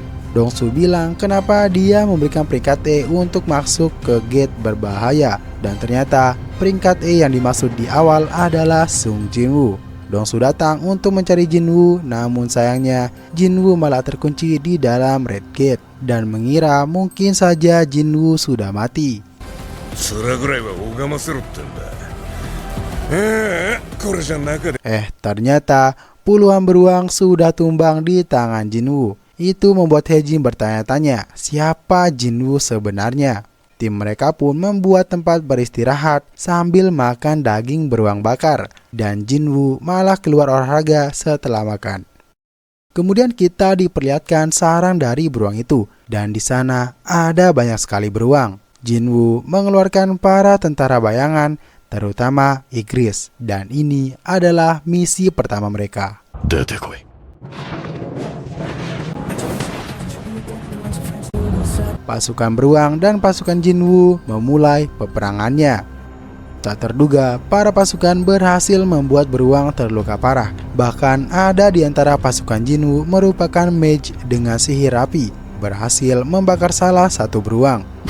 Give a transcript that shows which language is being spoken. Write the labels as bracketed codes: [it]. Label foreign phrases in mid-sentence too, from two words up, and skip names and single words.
[id] Dong-su bilang kenapa dia memberikan peringkat E untuk masuk ke gate berbahaya dan ternyata peringkat E yang dimaksud di awal adalah Sung Jinwoo. Dong-su datang untuk mencari Jinwoo, namun sayangnya Jinwoo malah terkunci di dalam Red Gate dan mengira mungkin saja Jinwoo sudah mati. [ja] それぐらいは拝ませろってんだ。これじゃ中で。 [id] Ternyata puluhan beruang sudah tumbang di tangan Jinwoo. Itu membuat Hae-jin bertanya-tanya siapa Jinwoo sebenarnya. Tim mereka pun membuat tempat beristirahat sambil makan daging beruang bakar dan Jinwoo malah keluar olahraga setelah makan. Kemudian kita diperlihatkan sarang dari beruang itu, dan di sana ada banyak sekali beruang. Jinwoo mengeluarkan para tentara bayangan, terutama Igris, dan ini adalah misi pertama mereka. [ja] 出てこい。 [id] Pasukan beruang dan pasukan Jinwoo memulai peperangannya. Tak terduga, para pasukan berhasil membuat beruang terluka parah. Bahkan ada di antara pasukan Jinwoo merupakan mage dengan sihir api, berhasil membakar salah satu beruang.